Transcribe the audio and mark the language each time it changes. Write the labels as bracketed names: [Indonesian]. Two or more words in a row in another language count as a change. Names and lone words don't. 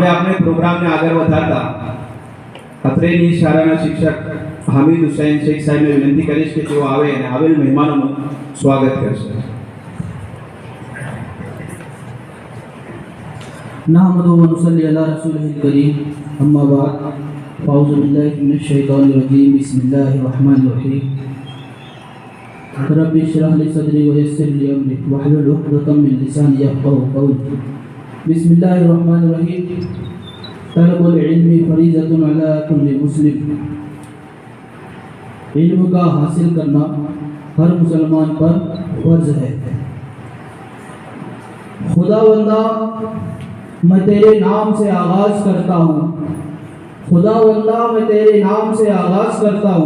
[Gujarati] હવે આપણે પ્રોગ્રામને આગળ વધારતા અત્રેની શાળાના શિક્ષક હામિદ હુસૈન શેખ સાહેબને વિનંતી કરીશ કે તેઓ આવે અને આવેલ મહેમાનોનું સ્વાગત કરશે. [Arabic] نحمد و نصلی علی رسول الکریم اما بعد اعوذ باللہ من الشیطان الرجیم بسم اللہ الرحمن الرحیم رب اشرح لی صدری ویسر لی امری واحلل عقدۃ من لسانی یفقهوا قولی. بسم اللہ الرحمن الرحیم. طلب العلم فریضۃ علی کل مسلم. [Urdu] علم کا حاصل کرنا ہر مسلمان پر فرض ہے. خدا بندہ میں تیرے نام سے آغاز کرتا ہوں. خدا بندہ میں تیرے نام سے آغاز کرتا ہوں.